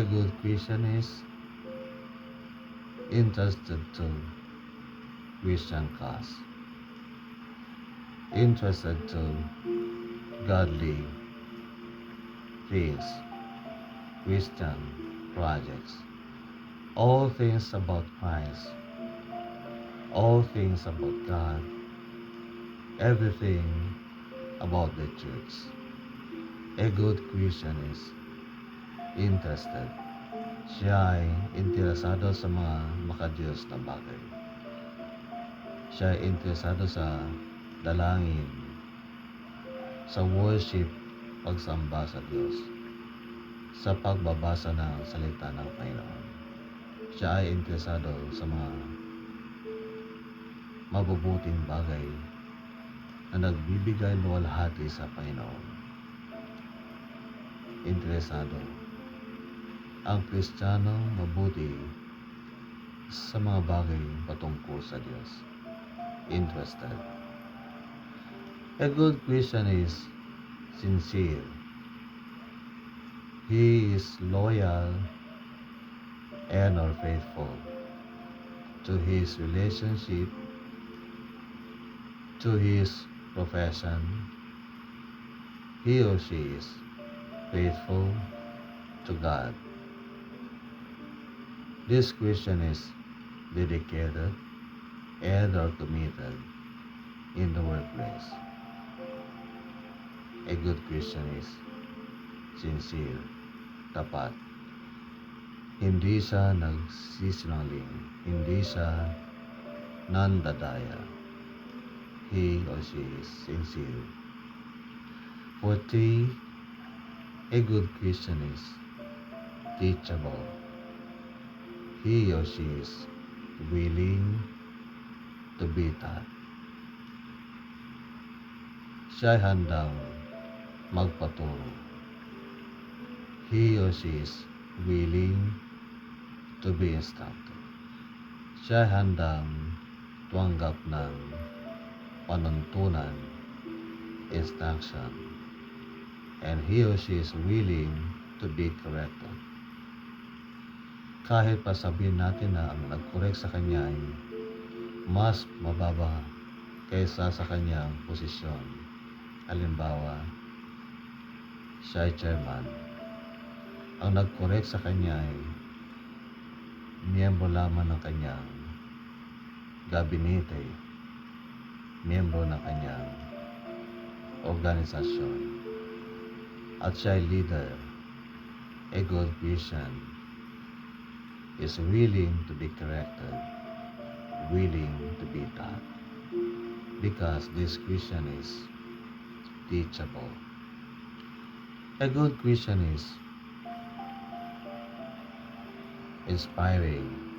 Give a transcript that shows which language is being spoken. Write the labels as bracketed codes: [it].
[en] A good Christian is interested to Christian cause, interested to godly things, Christian projects, all things about Christ, all things about God, everything about the church. A good Christian is interested. [tl] Siya ay interesado sa mga makadiyos na bagay. Siya ay interesado sa dalangin, sa worship, pagsamba sa Diyos, sa pagbabasa ng salita ng Panginoon. Siya ay interesado sa mga mabubuting bagay na nagbibigay luwalhati sa Panginoon. Interesado ang Kristiyano mabuti sa mga bagay patungkol sa Diyos. [en] Interested. A good Christian is sincere. He is loyal and or faithful to his relationship, to his profession. He or she is faithful to God. This Christian is dedicated and or committed in the workplace. A good Christian is sincere, tapat. [tl] Hindi siya nagsisinungaling, hindi siya nandadaya. [en] He or she is sincere. 40. A good Christian is teachable. He or she is willing to be taught. [tl] Siya ay handang magpaturo. [en] He or she is willing to be instructed. [tl] Siya ay handang tumanggap ng panuntunan, [en] instruction, and he or she is willing to be corrected. [tl] Kahit pa sabihin natin na ang nag-correct sa kanya ay mas mababa kaysa sa kanyang posisyon. Halimbawa, siya ay chairman. Ang nag-correct sa kanya ay miyembro lamang ng kanyang gabinete, miyembro ng kanyang organisasyon. At siya ay leader. [en] A good Christian is willing to be corrected, willing to be taught, because this Christian is teachable. A good Christian is inspiring.